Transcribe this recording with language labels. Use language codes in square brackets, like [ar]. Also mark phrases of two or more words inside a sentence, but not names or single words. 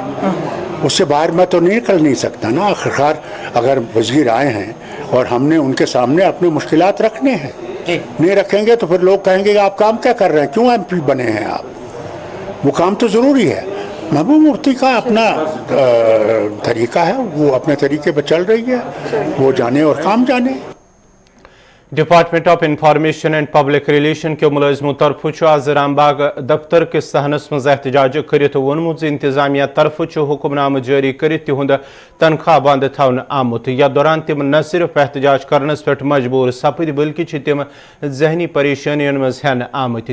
[ur] اس سے باہر میں تو نکل نہیں سکتا نا. آخرکار اگر وزیر آئے ہیں اور ہم نے ان کے سامنے اپنے مشکلات رکھنے ہیں, نہیں رکھیں گے تو پھر لوگ کہیں گے کہ آپ کام کیا کر رہے ہیں, کیوں ایم پی بنے ہیں آپ. وہ کام تو ضروری ہے. محبوب مفتی کا اپنا طریقہ ہے, وہ اپنے طریقے پہ چل رہی ہے, وہ جانے اور کام جانے. [ks] ڈپارٹمنٹ آف انفارمیشن اینڈ پبلک ریلیشن کے ملازموں طرف آز رام باغ دفتر کس صحنس مز احتجاج کرت وونمت انتظامیہ طرف حکم نامہ جاری کرت تہند تنخواہ بند تھون آمت. یا دوران تم نہ صرف احتجاج کرنس پہ مجبور سپد بلکہ تم ذہنی پریشانین مز ہین آمت.